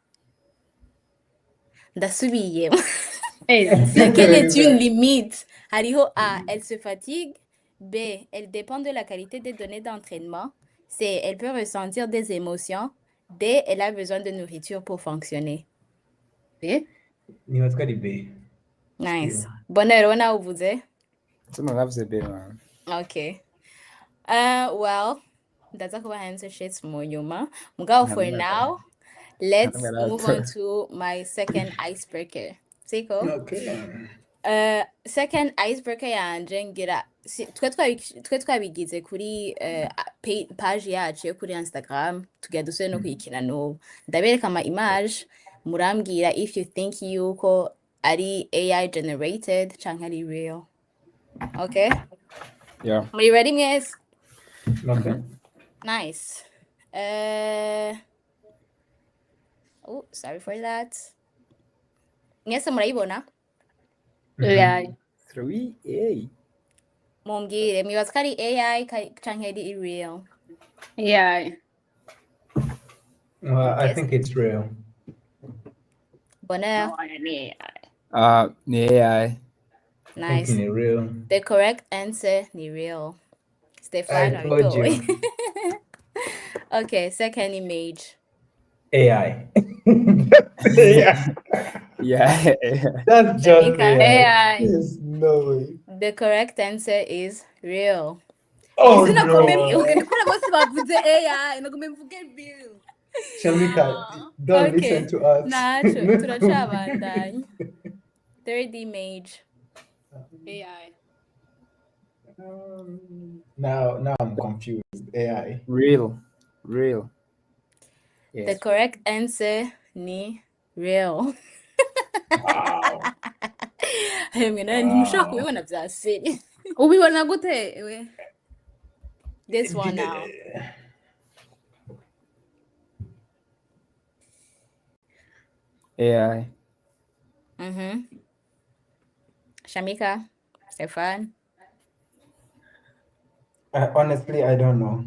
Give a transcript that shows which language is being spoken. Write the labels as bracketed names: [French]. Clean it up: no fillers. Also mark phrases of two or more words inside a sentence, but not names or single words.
[Rundi] Ndasubiye. Eh, [French] Laquelle est une limite? Hariho A. Elle se fatigue. B. Elle dépend de la qualité des données d'entraînement. C. Elle peut ressentir des émotions. D. Elle a besoin de nourriture pour fonctionner. B. [Rundi] Nibaza ko ari B. [English] Nice. Still. [French] Bonheur, on a uvuze? [Rundi] Sino navuze B man. [English] Okay. Well, [Rundi] ndaza kuba [English] answer shits [Rundi] mu nyuma. [English] Mugabo for now, let's move on to my second icebreaker. [Rundi] Siko? [English] Okay. [Rundi] Second icebreaker yanje ngira twe twabigize kuri page yacu yo kuri Instagram tugira dusubire no kuyikina n'ubu ndabereka ama image murambwira [English] if you think [Rundi] yuko ari [English] AI generated canke ari real. Okay? Yeah. [Rundi] Muri ready mwese? [English] Okay. Nice. Oh, sorry for that. [Rundi] Mwese murayibona? [English] AI. 3A. [Rundi] Mumbwire mwibaza ko ari AI [English] canke ari real? AI. Well, I Yes. think it's real. Bonheur. [Rundi] No, ni AI. Ni AI. [English] Nice. Thinking it real. The correct answer ni real. I Stefan told you. Okay, second image. AI. Yeah. Yeah. That's just Jamaica. AI. AI. There's no way. The correct answer is real. Oh [Rundi] Sina [English] no. [Rundi] kumemvuge kuna bose bavuze AI nagume mvuge real. [English] Shamika, don't Okay. listen to us. [Rundi] Nacho, turacabandanya. [English] Third image. AI. Now I'm confused. AI. Real. The Yes. correct answer ni real. Wow. [Rundi] Ntimushobora kubibona bya seri. Ubibona gute ewe? [English] This one now. AI. Shamika, Stefan. Honestly, I don't know.